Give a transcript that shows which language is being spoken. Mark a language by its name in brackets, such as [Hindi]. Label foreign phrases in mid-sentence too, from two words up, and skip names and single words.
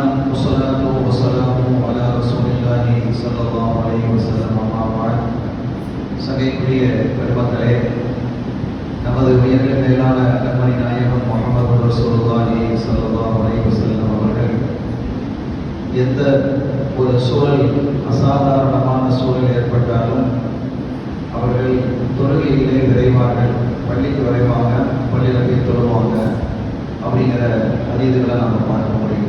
[Arabic] والصلاة والسلام على رسول الله صلى الله عليه وسلم. أما بعد, [Tamil] சகைக்குரிய பெருமக்களே, நமது உயர்ந்த மேலான கண்மணி நாயகம் முஹம்மது [Arabic] رسول الله صلى الله عليه وسلم [Tamil] அவர்கள் எந்த ஒரு சூழல், அசாதாரணமான சூழல் ஏற்பட்டாலும் அவர்கள் தொழுகையிலே விரைவார்கள், பள்ளிக்கு விரைவாங்க, பள்ளியில் போய் தொழுவாங்க அப்படிங்கிற அதீதுகளை நாம் பார்க்க முடிகிறது.